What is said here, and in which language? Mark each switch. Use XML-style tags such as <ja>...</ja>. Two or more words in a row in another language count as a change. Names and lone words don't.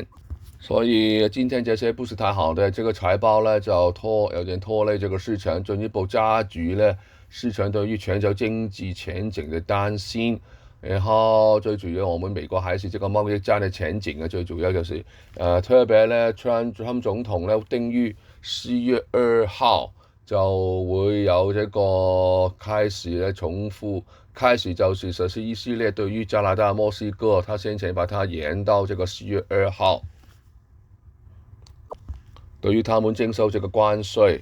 <zh>所以今天这些不是太好的这个财报呢，就有点拖累这个市场，进一步加剧呢市场对于全球经济前景的担心。然后最主要，我们美国还是这个贸易戰的前景啊，最主要就是特別呢 ，Trump 總統呢定於4月2號就會有這個開始呢開始就是實施一系列對於加拿大、墨西哥，他先前把它延到這個4月2號，對於他們徵收這個關稅。</zh>